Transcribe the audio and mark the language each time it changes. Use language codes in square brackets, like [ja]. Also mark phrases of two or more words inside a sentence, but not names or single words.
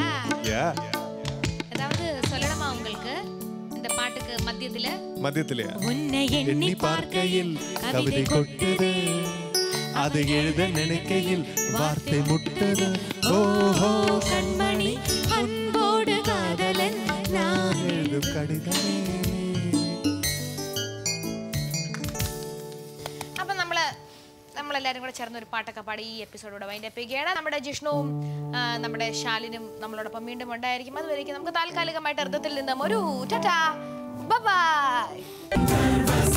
[ta] ஏதாவது சொல்லணுமா உங்களுக்கு இந்த பாட்டுக்கு மத்தியத்திலே? உன்னை எண்ணி பார்க்கையில் கவிதை கொட்டது, அதை எழுத நினைக்கையில் வார்த்தை முட்டது, ஓஹோ கண்மணி அன்போடு காதலன் நான் எழுதும் கடிதமே. [ml] അപ്പൊ നമ്മളെല്ലാരും കൂടെ ചേർന്ന് ഒരു പാട്ടൊക്കെ പാടി ഈ എപ്പിസോഡോടെ വൈൻഡപ്പ് ചെയ്യുകയാണ്. നമ്മുടെ ജിഷ്ണുവും നമ്മുടെ ശാലിനും നമ്മളോടൊപ്പം വീണ്ടും ഉണ്ടായിരിക്കും. അതുവരേക്കും നമുക്ക് താൽക്കാലികമായിട്ട് അർത്ഥത്തിൽ നിന്നും ഒരു [en] tata bye.